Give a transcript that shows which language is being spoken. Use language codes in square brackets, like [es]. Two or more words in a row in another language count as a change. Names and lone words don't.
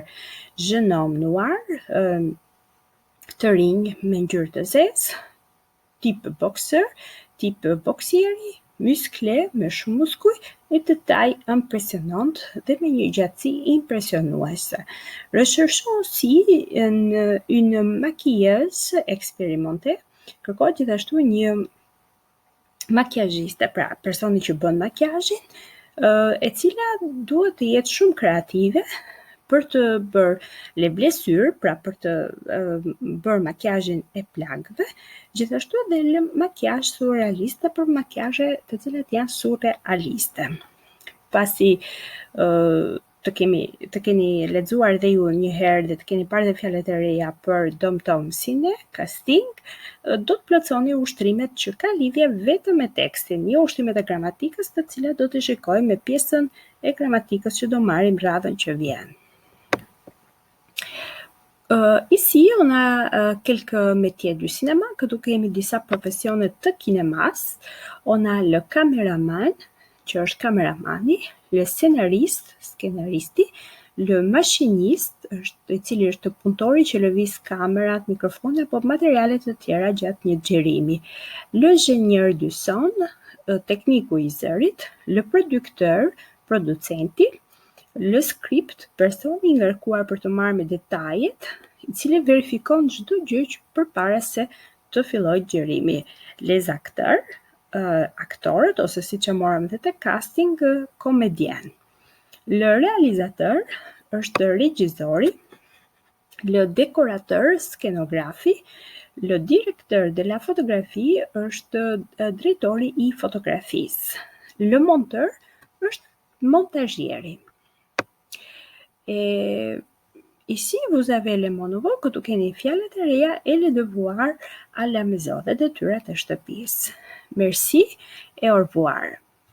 [fr] Jeune homme noir, [sq] të rinj me ngjyrë të zezë, [fr] type boxeur, [sq] type boksieri, musclé me shumë muskuj [fr] et de taille impressionnante [sq] dhe me një gjatësi impresionuese. [fr] Recherchons aussi une maquilleuse expérimentée, [sq] kërkohet gjithashtu një makiazhiste, pra personi që bën makiazhin, e cila duhet të jetë shumë kreative për të bërë [fr] les blessures, [sq] pra për të bërë makiazhin e plagëve, gjithashtu edhe lë makiazh surrealiste për makiazhe të cilat janë surrealiste. Pasi të keni lexuar dhe ju një herë dhe të keni parë dhe fjalët e reja për Dom Tomsin e casting, do të plotësoni ushtrimet që ka lidhje vetëm me tekstin, jo ushtrimet e gramatikës, të cilat do të shikojmë me pjesën e gramatikës që do marrim radhën që vjen. [fr] Ici, on a quelques métiers du cinéma, [sq] këtu kemi disa profesione të kinemas. [fr] On a le caméraman, [sq] që është kameramani, [fr] le scenariste, [sq] skenaristi, [fr] le machiniste, [sq] i cili është punëtori që lëviz kamerat, mikrofone apo materialet të tjera gjatë një xhirimi. [fr] Le ingénieur du son, [sq] tekniku i zërit, [fr] le producteur, producenti, le script, [sq] personi i ngarkuar për të marrë me detajet, i cili verifikon çdo gjë përpara se të fillojë xhirimi. [fr] Les acteurs, [sq] aktorët, ose siç e morëm dhe te casting, komedien. [fr] Le réalisateur [sq] është regjizori, [fr] le décorateur, skenografi, le directeur de la photographie [sq] është drejtori i fotografisë. [fr] Le monteur [sq] është montaghieri. [fr] Et ici, vous avez les mots nouveaux, [sq] këtu keni fjalët e reja [fr] et les devoirs à la maison, [sq] dhe detyrat e shtëpisë. [fr] Merci et au revoir.